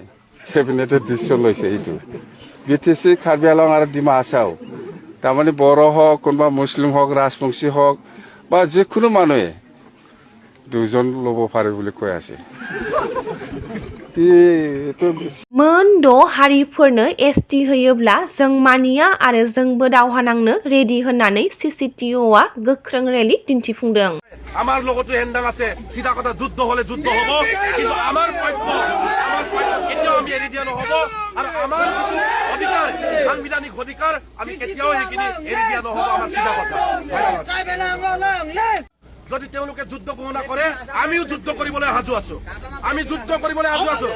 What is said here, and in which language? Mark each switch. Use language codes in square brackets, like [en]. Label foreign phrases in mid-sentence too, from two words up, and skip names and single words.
[en] cabinet decision [as] লৈছে এইটো। BTC কাৰ্বি আংলং আৰু ডিমা হাছাও তাৰমানে বড়ো হওক, কোনোবা মুছলিম হওক, ৰাজবংশী হওক বা যিকোনো মানুহে দুজন ল'ব পাৰে বুলি কৈ আছে। [brx] मोन 6 हारिफोरनो ST होयोब्ला जों मानिया आरो जोंबो दावहा नांनो रेडि होननानै CCTOआ गोख्रों रेलि दिन्थिफुंदों। [as] আমার লগতো হেন্দাং আছে, সিধা কথা যুদ্ধ হলে যুদ্ধ হব, কিন্তু আমার পক্ষ কেতিয়াও আমি এৰি দিয়া নহব আৰু আমাৰ অধিকাৰ সাংবিধানিক অধিকাৰ আমি কেতিয়াও সেইখিনি এৰি দিয়া নহব। আমাৰ সিধা কথা। যদি তেওঁলোকে যুদ্ধ ঘোষণা কৰে আমিও যুদ্ধ কৰিবলৈ সাজু আছো, আমি যুদ্ধ কৰিবলৈ সাজু আছো।